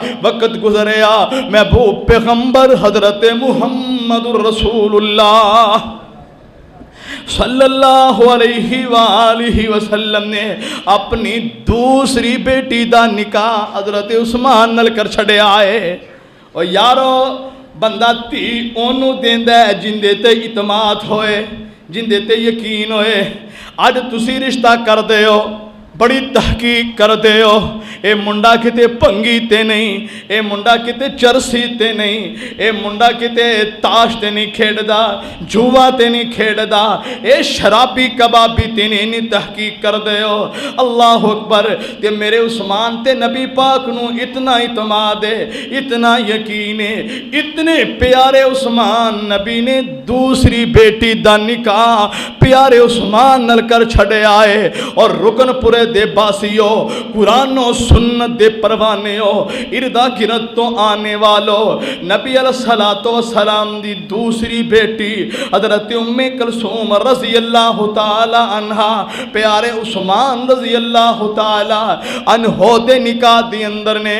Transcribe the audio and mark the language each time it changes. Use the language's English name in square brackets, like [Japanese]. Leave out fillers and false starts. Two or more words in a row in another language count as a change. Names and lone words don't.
[Punjabi] وقت گزریا، محبوب پیغمبر حضرت محمد رسول اللہ [Arabic] صلی اللہ علیہ وآلہ وسلم [Punjabi] نے اپنی دوسری بیٹی دا نکاح حضرت عثمان نل کر چھڑے آئے۔ اور یارو بندہ تھی اونوں دیندا ہے جندے تے اعتماد ہوئے، جندے تے یقین ہوئے۔ اج تسی رشتہ کر دے ہو، بڑی تحقیق کر دے ہو، اے منڈا کتے پنگی تے نہیں، اے منڈا کتے چرسی تے نہیں، اے منڈا کتے تاش تے نہیں کھیڑ دا، جوا تے نہیں کھیڑ دا، اے شرابی کبابی تے نہیں تحقیق کر دے ہو۔ [Arabic] اللہ اکبر۔ [Punjabi] تے میرے عثمان تے نبی پاک نو اتنا اعتماد ہے، اتنا یقین ہے، اتنے پیارے عثمان نبی نے دوسری بیٹی دا نکاح پیارے عثمان نل کر چھڑے آئے۔ اور رکن پورے دے باسیو، قرآن و سنت دے پروانیو، اردہ گرد تو آنے والو، نبی علیہ السلام دی دوسری بیٹی حضرت ام کلثوم [Arabic] رضی اللہ تعالی عنہ [Punjabi] پیارے عثمان [Arabic] رضی اللہ تعالی عنہ [Punjabi] دے نکاح دی اندر نے۔